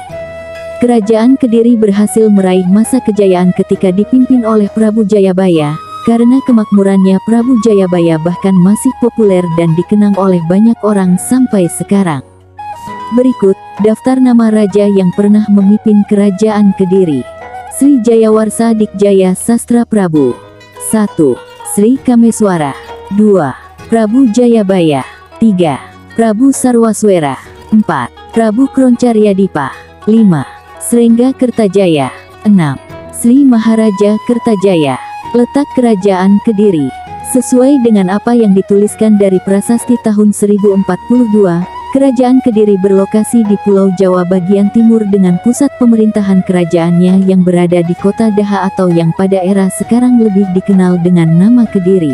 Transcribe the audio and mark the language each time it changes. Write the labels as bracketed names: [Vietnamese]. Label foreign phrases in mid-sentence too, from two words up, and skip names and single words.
[Indonesian] Kerajaan Kediri berhasil meraih masa kejayaan ketika dipimpin oleh Prabu Jayabaya. Karena kemakmurannya, Prabu Jayabaya bahkan masih populer dan dikenang oleh banyak orang sampai sekarang. Berikut, daftar nama raja yang pernah memimpin Kerajaan Kediri. Sri Jayawarsa Dikjaya Sastra Prabu. 1. Sri Kameswara. 2. Prabu Jayabaya. 3. Prabu Sarwaswera. 4. Prabu Kroncaryadipa. 5. Srengga Kertajaya. 6. Sri Maharaja Kertajaya. Letak Kerajaan Kediri. Sesuai dengan apa yang dituliskan dari prasasti tahun 1042, Kerajaan Kediri berlokasi di Pulau Jawa bagian timur dengan pusat pemerintahan kerajaannya yang berada di kota Daha atau yang pada era sekarang lebih dikenal dengan nama Kediri.